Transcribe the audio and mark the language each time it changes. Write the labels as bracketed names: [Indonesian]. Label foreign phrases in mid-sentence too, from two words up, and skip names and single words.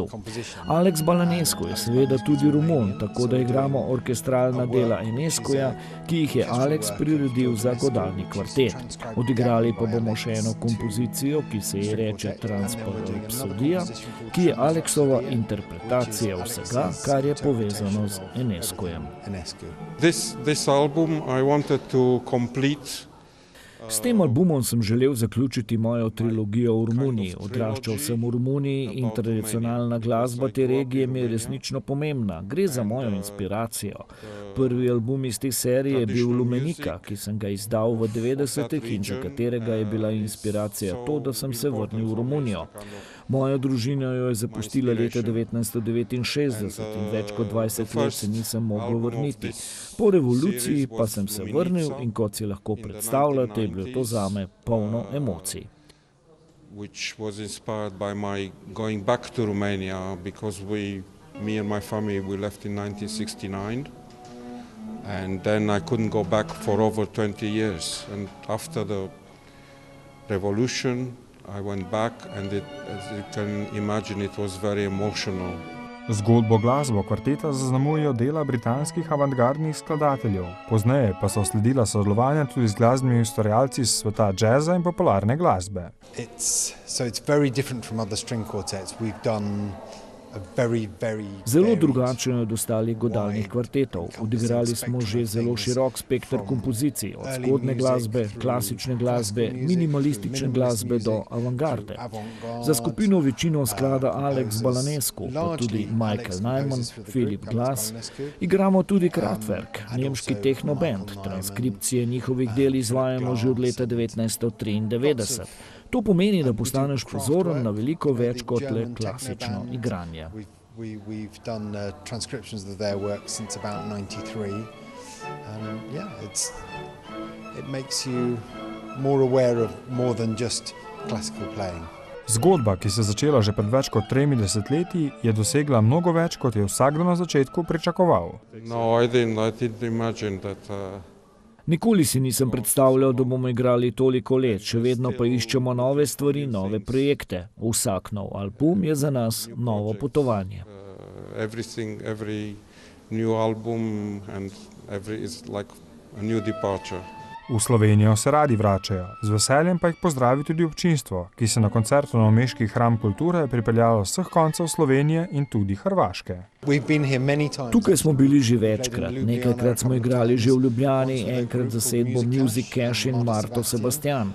[Slovenian] Alex Balanescu je seveda tudi Romun, tako da igramo orkestralna dela Enescuja, ki jih je Alex priredil za godalni kvartet. Odigrali pa bomo še eno kompozicijo, ki se ji reče Transparapsodija, ki je Alexova interpretacija vsega, kar je povezano z Enescujem. [English] This album I wanted to complete. [Slovenian] S tem albumom sem želel zaključiti mojo trilogijo v Romuniji. Odraščal sem v Romuniji in tradicionalna glasba te regije mi je resnično pomembna. Gre za mojo inspiracijo. Prvi album iz te serije je bil Lumenika, ki sem ga izdal v 90-ih in za katerega je bila inspiracija to, da sem se vrnil v Romunijo. Moja družina jo je zapustila leta 1969 in več kot 20 let se nisem mogel vrniti. Po revoluciji pa sem se vrnil in kot si lahko predstavljate, je bilo to zame polno emocij. [English] Which was inspired by my going back to Romania because me and my family, we left in 1969 and then I couldn't go back for over 20 years and after the revolution I went back and as you can imagine, it was very emotional. [Slovenian] Zgodbo glasbo kvarteta zaznamujejo dela britanskih avantgardnih skladateljev. Pozneje pa so sledila sodelovanja tudi z glasbenimi ustvarjalci iz sveta džeza in popularne glasbe. [English] It's very different from other string quartets. We've done [Slovenian] Zelo drugačno je od ostalih godalnih kvartetov. Odigrali smo že zelo širok spekter kompozicij, od zgodne glasbe, klasične glasbe, minimalistične glasbe do avantgarde. Za skupino večino sklada Alex Balanescu, pa tudi Michael Nyman, Philip Glass. Igramo tudi Kraftwerk, nemški techno band. Transkripcije njihovih del izvajamo že od leta 1993. To pomeni, da postaneš pozoren na veliko več kot le klasično igranje. [English] We've done transcriptions of their work since about 93 and it makes you more aware of more than just classical playing. [Slovenian] Zgodba, ki se je začela že pred več kot 3 desetletji, je dosegla mnogo več, kot je vsakdo na začetku pričakoval. [English] No, I didn't imagine that. [Slovenian] Nikoli si nisem predstavljal, da bomo igrali toliko let, še vedno pa iščemo nove stvari, nove projekte. Vsak nov album je za nas novo potovanje. [English] Every new album and every is like a new departure. [Slovenian] V Slovenijo se radi vračajo, z veseljem pa jih pozdravi tudi občinstvo, ki se na koncertu na Meški hram kulture pripeljalo z vseh koncev Slovenije in tudi Hrvaške. Tukaj smo bili že večkrat. Nekajkrat smo igrali že v Ljubljani, enkrat zasedbo Music Cash in Marto Sebastian.